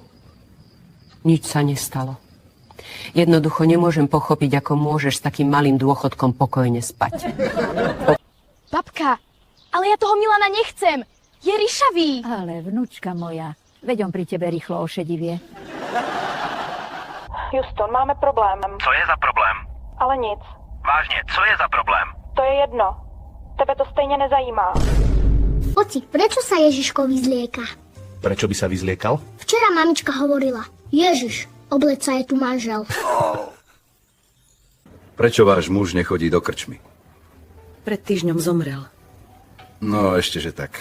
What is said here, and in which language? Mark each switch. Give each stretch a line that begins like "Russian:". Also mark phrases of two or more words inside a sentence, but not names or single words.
Slovak: Nič sa nestalo. Jednoducho nemôžem pochopiť, ako môžeš s takým malým dôchodkom pokojne spať. Babka, ale ja toho Milana nechcem. Je ryšavý. Ale vnúčka moja, veď on pri tebe rýchlo ošedivie. Houston, máme problém.
Czech: Co je za problém? Ale nic. Vážně, co je za problém? To je jedno. Tebe to stejně nezajímá.
Slovak: Oci, prečo sa Ježiško vyzlieka? Prečo by sa vyzliekal? Včera mamička hovorila, Ježiš, obleca je tu manžel. Prečo váš muž nechodí do krčmy? Pred týždňom zomrel. No, ešte že tak.